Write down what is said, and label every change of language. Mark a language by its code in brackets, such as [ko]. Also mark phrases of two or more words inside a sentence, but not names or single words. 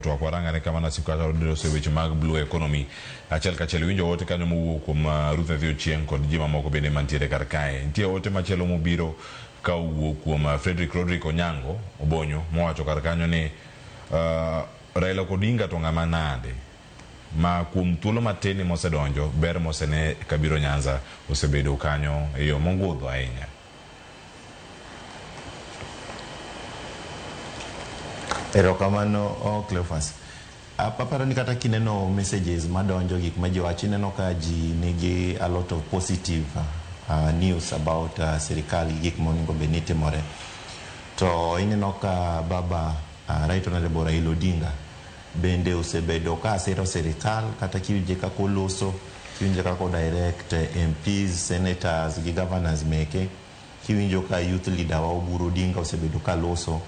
[luo] to akwaranga ne kama na siku kata rodero seweche mag [en] blue economy [luo] achel kachel winjo wote kanyo mowuok kuom Ruth Athio Chieng kod jima moko bende mantiere kar kae. Nitie wote machielo mobiro ka owuok kuom Frederick Rodrick Onyango Obonyo mowacho kar kanyo ni Raila Odinga to ng'ama nade ma kuom thuolo matini mosedonjo ber mosene kabiro Nyanza osebedo kanyo e yo mongudho ahinya. Erokamano Cleophas. Aparo ni kata kineno messages madonjo gik ma jowachi neno ka ji nigi [en] a lot of positive news [luo] about serikali gik monego bed ni timore. To ineno ka baba Right Honorable Raila Odinga bende osebedo ka asiro serikal kata kiwinje kako loso, kiwinje kako [en] direct MPs, [luo] senators gi governors meke, kiwinjo ka [en] youth leader [luo] wa Oburu Odinga osebedo ka loso.